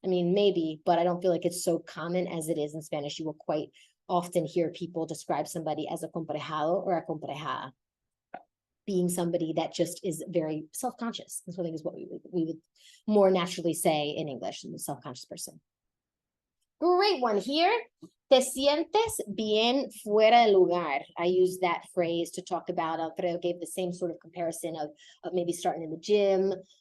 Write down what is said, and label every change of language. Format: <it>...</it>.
<en>I mean, maybe, but I don't feel like it's so common as it is in Spanish. You will quite often hear people describe somebody as acomparejado or acomparejada, being somebody that just is very self-conscious. This I think is what we would more naturally say in English, than the self-conscious person. Great one here.</en> <es>Te sientes bien fuera de lugar.</es> <en>I use that phrase to talk about, Alfredo gave the same sort of comparison of maybe starting in the gym.</en>